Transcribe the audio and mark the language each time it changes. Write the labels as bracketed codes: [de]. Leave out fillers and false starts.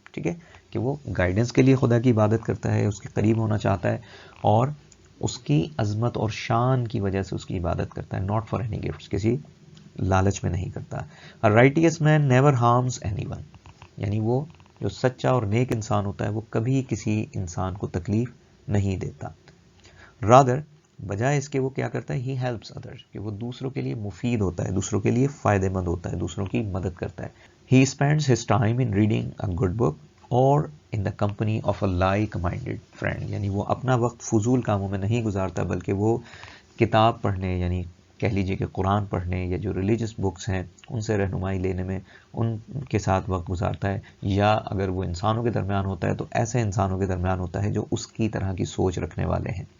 [ur] ٹھیک ہے کہ وہ گائیڈنس کے لیے خدا کی عبادت کرتا ہے، اس کے قریب ہونا چاہتا ہے، اور اس کی عظمت اور شان کی وجہ سے اس کی عبادت کرتا ہے. [en] not for any gifts، [ur] کسی لالچ میں نہیں کرتا. [en] A righteous man never harms anyone. [ur] یعنی وہ جو سچا اور نیک انسان ہوتا ہے وہ کبھی کسی انسان کو تکلیف نہیں دیتا. rather بجائے اس کے وہ کیا کرتا ہے؟ [en] he helps others، [ur] کہ وہ دوسروں کے لیے مفید ہوتا ہے، دوسروں کے لیے فائدہ مند ہوتا ہے، دوسروں کی مدد کرتا ہے. [en] he spends his time in reading a good book or in the company of a like-minded friend. [ur] یعنی وہ اپنا وقت فضول کاموں میں نہیں گزارتا بلکہ وہ کتاب پڑھنے، یعنی کہہ لیجئے کہ قرآن پڑھنے یا جو ریلیجس بکس ہیں ان سے رہنمائی لینے میں ان کے ساتھ وقت گزارتا ہے. یا اگر وہ انسانوں کے درمیان ہوتا ہے تو ایسے انسانوں کے درمیان ہوتا ہے جو اس کی طرح کی سوچ رکھنے والے ہیں.